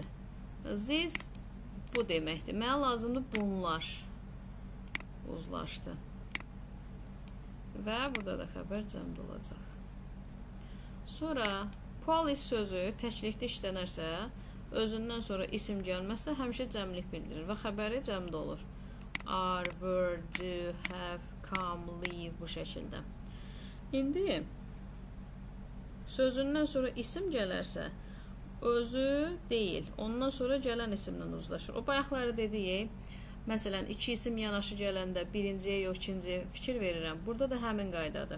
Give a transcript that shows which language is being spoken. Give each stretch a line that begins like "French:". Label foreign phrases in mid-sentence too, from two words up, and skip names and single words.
Azerbaijani: This bu deməkdir. Mənə lazımdır bunlar. Uzlaşdı. Və burada da xəbər cəmdə olacaq. Sonra, police sözü təklikdə işlənərsə, özündən sonra isim gəlməzsə, həmişə cəmlik bildirir və xəbəri cəmdə olur.
English: Are, were, do, have, come, leave
Azerbaijani: bu şəkildə. İndi sözündən sonra isim gələrsə, özü deyil, ondan sonra gələn isimlə uzlaşır. O bayaqları dediyi, məsələn, 2 isim yanaşı gələndə birinciyə yox, ikinciyə fikir verirəm. Burada da həmin qaydadır.